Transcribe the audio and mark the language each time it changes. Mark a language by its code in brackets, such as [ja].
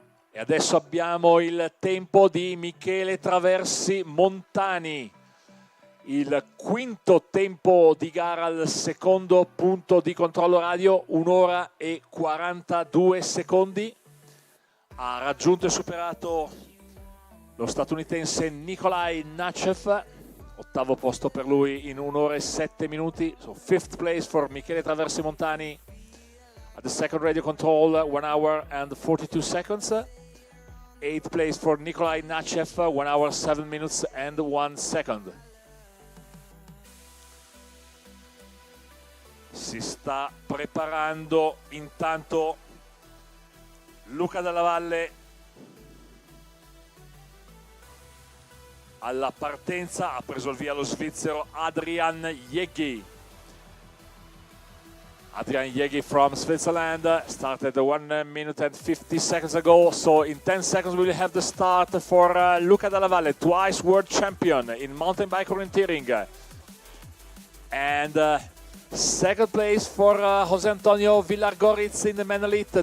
[it] E adesso abbiamo il tempo di Michele Traversi Montani, il quinto tempo di gara al secondo punto di controllo radio, 1 ora e 42 secondi. Ha raggiunto e superato lo statunitense Nikolai Nachev, ottavo posto per lui in 1 ora e 7 minuti. [en] So 5th place for Michele Traversi Montani at the second radio control, 1 hour and 42 seconds. 8th place for Nikolai Nachev, 1 hour, 7 minutes and 1 second. [it] Si sta preparando intanto Luca Dalla Valle alla partenza, ha preso il via lo svizzero Adrian Jeggi. [en] Adrian Jeggi from Switzerland started 1 minute and 50 seconds ago. So in 10 seconds we will have the start for Luca Dalla Valle, twice world champion in mountain bike orienteering. And second place for José Antonio Villar-Goritz in the men elite.